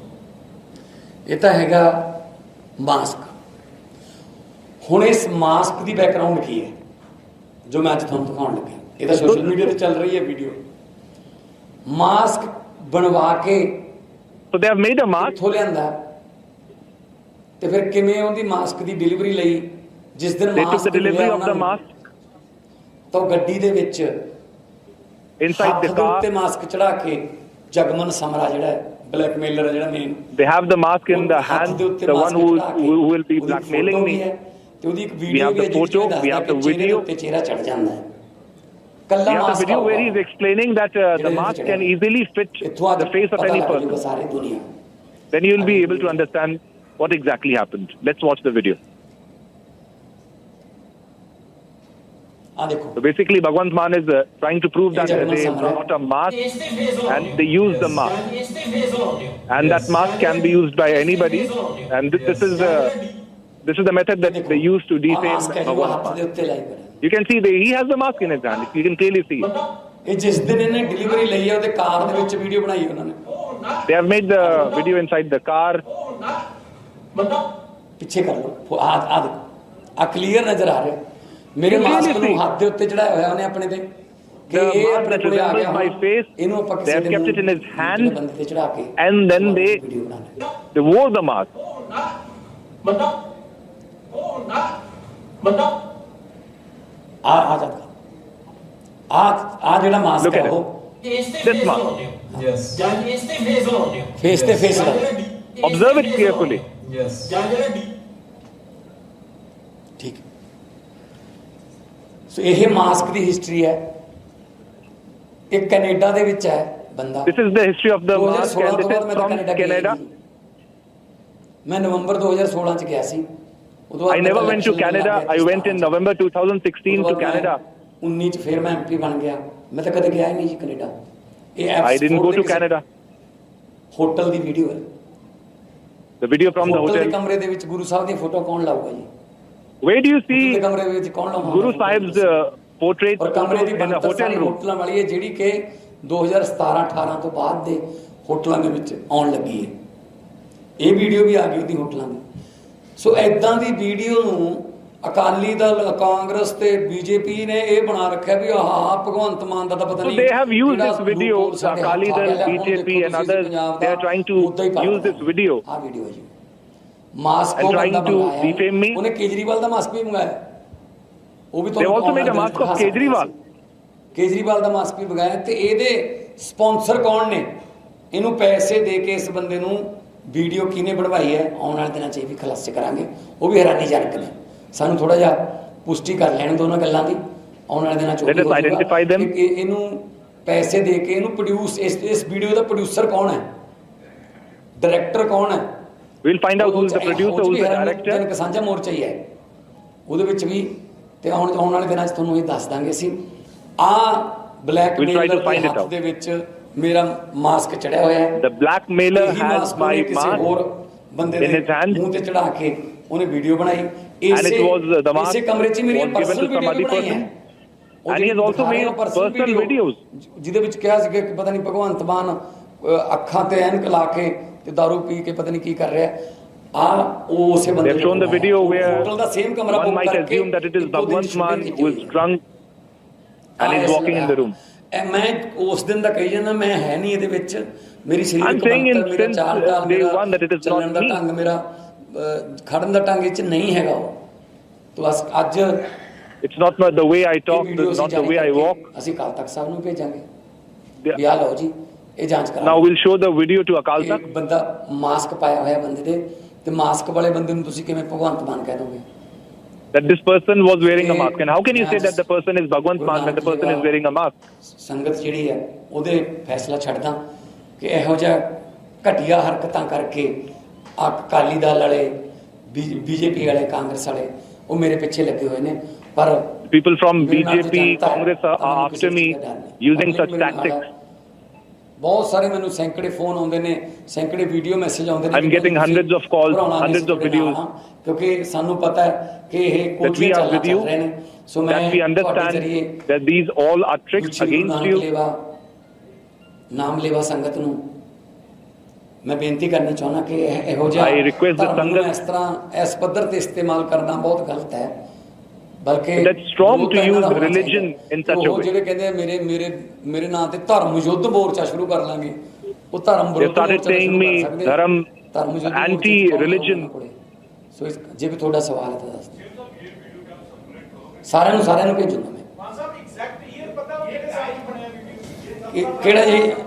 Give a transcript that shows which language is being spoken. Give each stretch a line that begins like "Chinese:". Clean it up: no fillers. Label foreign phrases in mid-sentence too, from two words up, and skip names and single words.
Punjabi: ਇਹ ਤਾਂ ਹੈਗਾ ਮਾਸਕ। ਹੁਣ ਇਸ ਮਾਸਕ ਦੀ ਬੈਕਗ੍ਰਾਉਂਡ ਕੀ ਹੈ ਜੋ ਮੈਂ ਅੱਜ ਤੁਹਾਨੂੰ ਦਿਖਾਉਣ ਲੱਗਾ। ਇਹ ਤਾਂ
English: social media
Punjabi: ਤੇ ਚੱਲ ਰਹੀ ਹੈ ਵੀਡੀਓ। ਮਾਸਕ ਬਣਵਾ ਕੇ
English: So they have made a mask.
Punjabi: ਇੱਥੋਂ ਲਿਆਂਦਾ ਤੇ ਫਿਰ ਕਿਵੇਂ ਉਹਦੀ ਮਾਸਕ ਦੀ ਡਿਲੀਵਰੀ ਲਈ ਜਿਸ ਦਿਨ
English: They took the delivery of the mask
Punjabi: ਤਾਂ ਗੱਡੀ ਦੇ ਵਿੱਚ
English: inside the car.
Punjabi: ਤੇ ਮਾਸਕ ਚੜਾ ਕੇ ਜਗਮਨ ਸਮਰਾ ਜਿਹੜਾ ਬਲੈਕਮੇਲਰ ਜਿਹੜਾ ਮੇਨ
English: They have the mask in the hand, the one who will be blackmailing me.
Punjabi: ਤੇ ਉਹਦੀ ਇੱਕ ਵੀਡੀਓ ਵੀ ਹੈ
English: we have the video
Punjabi: ਤੇ ਚਿਹਰਾ ਚੜ ਜਾਂਦਾ ਹੈ।
English: We have the video where he is explaining that the mask can easily fit the face of any person. Then you will be able to understand what exactly happened. Let's watch the video. So basically, Bhagwant Mann is trying to prove that they brought a mask and they used the mask. And that mask can be used by anybody. And this is the method that they use to defame Bhagwant Mann. You can see he has the mask in his hand. You can clearly see.
Punjabi: ਇਹ ਜਿਸ ਦਿਨ ਇਹਨੇ ਡਿਲੀਵਰੀ ਲਈ ਹੈ ਉਹਦੇ ਕਾਰ ਦੇ ਵਿੱਚ ਵੀਡੀਓ ਬਣਾਈ ਉਹਨਾਂ ਨੇ।
English: They have made the video inside the car.
Punjabi: ਪਿੱਛੇ ਕਰ ਲਓ ਆ ਦੇਖੋ ਆ ਕਲੀਅਰ ਨਜ਼ਰ ਆ ਰਿਹਾ ਮੇਰੇ ਮਾਸਕ ਨੂੰ ਹੱਥ ਦੇ ਉੱਤੇ ਚੜਾਇਆ ਹੋਇਆ ਉਹਨੇ ਆਪਣੇ ਤੇ ਕਿ ਇਹ ਆਪਣੇ ਕੋਲ ਆ ਗਿਆ ਇਹਨੂੰ ਆਪਾਂ ਕਿਸੇ ਦੇ
English: kept it in his hand
Punjabi: ਬੰਦੇ ਤੇ ਚੜਾ ਕੇ
English: and then they wore the mask.
Punjabi: ਆ ਜਿਹੜਾ ਮਾਸਕ ਹੈ ਉਹ
English: this mask. Yes.
Punjabi: ਫੇਸ ਤੇ ਫੇਸ ਦਾ
English: Observe it carefully. Yes.
Punjabi: ਠੀਕ ਸੋ ਇਹ ਮਾਸਕ ਦੀ ਹਿਸਟਰੀ ਹੈ। ਇਹ ਕੈਨੇਡਾ ਦੇ ਵਿੱਚ ਹੈ ਬੰਦਾ।
English: This is the history of the mask and this is from Canada.
Punjabi: ਮੈਂ ਨਵੰਬਰ 2016 ਚ ਗਿਆ ਸੀ।
English: I never went to Canada. I went in November 2016 to Canada.
Punjabi: 19 ਚ ਫਿਰ ਮੈਂ ਐਮਪੀ ਬਣ ਗਿਆ। ਮੈਂ ਤਾਂ ਕਦੇ ਗਿਆ ਹੀ ਨਹੀਂ ਜੀ ਕੈਨੇਡਾ। ਇਹ
English: I didn't go to Canada.
Punjabi: ਹੋਟਲ ਦੀ ਵੀਡੀਓ ਹੈ।
English: The video from the hotel.
Punjabi: ਕਮਰੇ ਦੇ ਵਿੱਚ ਗੁਰੂ ਸਾਹਿਬ ਦੀ ਫੋਟੋ ਕੌਣ ਲਾਊਗਾ ਜੀ?
English: Where do you see
Punjabi: ਕਮਰੇ ਦੇ ਵਿੱਚ ਕੌਣ ਲਾਊਗਾ
English: Guru Sahib's portrait
Punjabi: ਔਰ ਕਮਰੇ ਦੀ
English: in a hotel room?
Punjabi: ਹੋਟਲਾਂ ਵਾਲੀ ਹੈ ਜਿਹੜੀ ਕਿ 2017-18 ਤੋਂ ਬਾਅਦ ਦੇ ਹੋਟਲਾਂ ਦੇ ਵਿੱਚ ਆਉਣ ਲੱਗੀ ਹੈ। ਇਹ ਵੀਡੀਓ ਵੀ ਆ ਗਈ ਉਹਦੀ ਹੋਟਲਾਂ ਦੀ। ਸੋ ਐਦਾਂ ਦੀ ਵੀਡੀਓ ਨੂੰ ਅਕਾਲੀ ਦਲ ਕਾਂਗਰਸ ਤੇ ਬੀਜੇਪੀ ਨੇ ਇਹ ਬਣਾ ਰੱਖਿਆ ਵੀ ਆਹ ਭਗਵੰਤ ਮਾਨ ਦਾ ਤਾਂ ਪਤਾ ਨਹੀਂ।
English: So they have used this video. Akali dal, BJP and others, they are trying to use this video
Punjabi: ਆ ਵੀਡੀਓ ਜੀ ਮਾਸਕ
English: and trying to defame me.
Punjabi: ਉਹਨੇ ਕੇਜਰੀਵਾਲ ਦਾ ਮਾਸਕ ਵੀ ਮੰਗਾਇਆ ਉਹ ਵੀ
English: They've also made a mask of Kejriwal.
Punjabi: ਕੇਜਰੀਵਾਲ ਦਾ ਮਾਸਕ ਵੀ ਵਿਗਾਇਆ। ਤੇ ਇਹਦੇ ਸਪਾਂਸਰ ਕੌਣ ਨੇ? ਇਹਨੂੰ ਪੈਸੇ ਦੇ ਕੇ ਇਸ ਬੰਦੇ ਨੂੰ ਵੀਡੀਓ ਕਿਹਨੇ ਬਣਵਾਈ ਹੈ, ਆਉਣ ਵਾਲੇ ਦਿਨਾਂ 'ਚ ਇਹ ਵੀ ਖੁਲਾਸੇ ਕਰਾਂਗੇ। ਉਹ ਵੀ ਹੈਰਾਨੀਜਨਕ ਨੇ, ਸਾਨੂੰ ਥੋੜਾ ਜਿਹਾ ਪੁਸ਼ਟੀ ਕਰ ਲੈਣ ਦੋਨਾਂ ਗੱਲਾਂ ਦੀ। ਆਉਣ ਵਾਲੇ ਦਿਨਾਂ 'ਚ ਇਹਨੂੰ ਪੈਸੇ ਦੇ ਕੇ ਇਹਨੂੰ ਪ੍ਰੋਡਿਊਸ, ਇਸ ਵੀਡੀਓ ਦਾ ਪ੍ਰੋਡਿਊਸਰ ਕੌਣ ਹੈ, ਡਾਇਰੈਕਟਰ ਕੌਣ ਹੈ,
English: we'll find out who's the producer, who's the director.
Punjabi: ਸਾਂਝਾ ਮੋਰਚਾ ਹੀ ਹੈ ਉਹਦੇ ਵਿੱਚ ਵੀ। ਤੇ ਆਉਣ ਵਾਲੇ ਦਿਨਾਂ 'ਚ ਤੁਹਾਨੂੰ ਇਹ ਦੱਸ ਦਾਂਗੇ ਅਸੀਂ। ਬਲੈਕਮੇਲਰ ਦੇ ਹੱਥ ਦੇ ਵਿੱਚ ਮੇਰਾ ਮਾਸਕ ਚੜਿਆ ਹੋਇਆ ਹੈ।
English: The blackmailer has my mask
Punjabi: ਹੋਰ ਬੰਦੇ ਦੇ ਮੂੰਹ ਤੇ ਚੜਾ ਕੇ ਉਹਨੇ ਵੀਡੀਓ ਬਣਾਈ। ਇਸੇ ਕਮਰੇ 'ਚ ਮੇਰੀ
English: personal video
Punjabi: ਬਣਾਈ ਹੈ।
English: And he has also made personal videos
Punjabi: ਜਿਹਦੇ ਵਿੱਚ ਕਿਹਾ ਸੀ ਕਿ ਪਤਾ ਨਹੀਂ ਭਗਵੰਤ ਮਾਨ ਅੱਖਾਂ ਤੇ ਐਨਕ ਲਾ ਕੇ ਤੇ ਦਾਰੂ ਪੀ ਕੇ ਪਤਾ ਨਹੀਂ ਕੀ ਕਰ ਰਿਹਾ। ਉਹ ਉਸੇ ਬੰਦੇ
English: they've shown the video where
Punjabi: ਹੋਟਲ ਦਾ ਸੇਮ ਕਮਰਾ
English: one might assume that it is Bhagwant Mann who is drunk and is walking in the room.
Punjabi: ਮੈਂ ਉਸ ਦਿਨ ਦਾ ਕਹੀ ਜਾਂਦਾ, ਮੈਂ ਹੈ ਨਹੀਂ ਇਹਦੇ ਵਿੱਚ। ਮੇਰੀ ਸਰੀਰਕ ਮੇਰਾ ਚਾਲ ਢਾਲ, ਮੇਰਾ ਚੱਲਣ ਦਾ ਢੰਗ, ਮੇਰਾ ਖੜਨ ਦਾ ਢੰਗ ਇਹ 'ਚ ਨਹੀਂ ਹੈਗਾ। ਉਹ ਤਾਂ ਬਸ ਅੱਜ
English: it's not the way I talk, not the way I walk.
Punjabi: ਅਸੀਂ ਅਕਾਲ ਤਖਤ ਸਾਹਿਬ ਨੂੰ ਭੇਜਾਂਗੇ ਵੀ ਆ ਲਓ ਜੀ ਇਹ ਜਾਂਚ ਕਰਾਓ।
English: Now we'll show the video to Akal Takht.
Punjabi: ਬੰਦਾ ਮਾਸਕ ਪਾਇਆ ਹੋਇਆ ਬੰਦੇ ਦੇ, ਤੇ ਮਾਸਕ ਵਾਲੇ ਬੰਦੇ ਨੂੰ ਤੁਸੀਂ ਕਿਵੇਂ ਭਗਵੰਤ ਮਾਨ ਕਹਿ ਦੋਗੇ?
English: That this person was wearing a mask, and how can you say that the person is Bhagwant Mann when the person is wearing a mask?
Punjabi: ਸੰਗਤ ਜਿਹੜੀ ਹੈ ਉਹਦੇ ਫੈਸਲਾ ਛੱਡਦਾ ਕਿ ਇਹੋ ਜਿਹਾ ਘਟੀਆ ਹਰਕਤਾਂ ਕਰਕੇ ਅਕਾਲੀ ਦਲ ਵਾਲੇ, ਬੀਜੇਪੀ ਵਾਲੇ, ਕਾਂਗਰਸ ਵਾਲੇ ਉਹ ਮੇਰੇ ਪਿੱਛੇ ਲੱਗੇ ਹੋਏ ਨੇ। ਪਰ
English: people from BJP, Congress are after me using such tactics.
Punjabi: ਬਹੁਤ ਸਾਰੇ ਮੈਨੂੰ ਸੈਂਕੜੇ ਫੋਨ ਆਉਂਦੇ ਨੇ, ਸੈਂਕੜੇ
English: video message
Punjabi: ਆਉਂਦੇ ਨੇ।
English: I'm getting hundreds of calls, hundreds of videos.
Punjabi: ਕਿਉਂਕਿ ਸਾਨੂੰ ਪਤਾ ਹੈ ਕਿ ਇਹ ਕੋਸ਼ਿਸ਼ ਚੱਲ ਰਹੇ ਨੇ। ਸੋ ਮੈਂ
English: we understand that these all are tricks against you.
Punjabi: ਨਾਮ ਲੈਵਾ ਸੰਗਤ ਨੂੰ ਮੈਂ ਬੇਨਤੀ ਕਰਨੀ ਚਾਹੁੰਦਾ ਕਿ ਇਹੋ ਜਿਹਾ
English: I request the ਸੰਗਤ
Punjabi: ਇਸ ਤਰ੍ਹਾਂ ਇਸ ਪੱਧਰ ਤੇ ਇਸਤੇਮਾਲ ਕਰਨਾ ਬਹੁਤ ਗਲਤ ਹੈ। ਬਲਕਿ
English: that's strong to use religion in such a way.
Punjabi: ਜਿਹੜੇ ਕਹਿੰਦੇ ਮੇਰੇ ਨਾਂ ਤੇ ਧਰਮ ਯੁੱਧ ਮੋਰਚਾ ਸ਼ੁਰੂ ਕਰ ਲਾਂਗੇ, ਉਹ ਧਰਮ ਵਿਰੋਧ ਮੋਰਚਾ
English: ਧਰਮ anti religion.
Punjabi: ਸੋ ਜੇ ਵੀ ਤੁਹਾਡਾ ਸਵਾਲ ਹੈ ਤਾਂ ਦੱਸ ਦਿਓ। ਸਾਰਿਆਂ ਨੂੰ ਭੇਜੂਗਾ ਮੈਂ। ਕਿਹੜਾ ਜੀ?